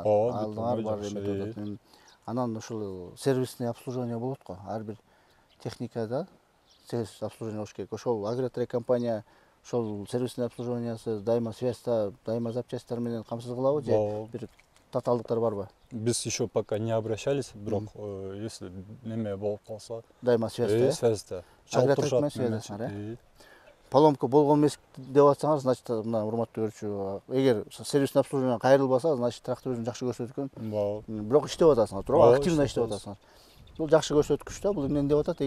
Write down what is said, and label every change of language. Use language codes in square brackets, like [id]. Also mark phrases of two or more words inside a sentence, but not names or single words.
[ky] Алдыңар бар эме. Анан ушул [ru] сервисный обслуживание [ky] болот го. Ар бир техникада [ru] сервис обслуживание [ky] болуш керек. Ошол Агротрек компания ошол [ru] сервисный обслуживаниясы [ky] дайыма связьта, дайыма запчасттар менен камсыз кылабы же бир татаалдыктар барбы? [ru] Biz еще пока не обращались, [ky] бирок если неме болуп калса, дайыма связьта. Связьта. Агротрек менен связьдасыңар, поломка болгон эмес деп атсаңар, значит, мына урматтуу көрүүчү, эгер [ru] сервисный обслуживание [ky] кайрылбаса, значит, трактор өзүн жакшы көрсөтөт экен. Бирок иштеп атасыңар, туурабы? Активно иштеп атасыңар. Бул жакшы көрсөткүч да, бул эмне деп атат?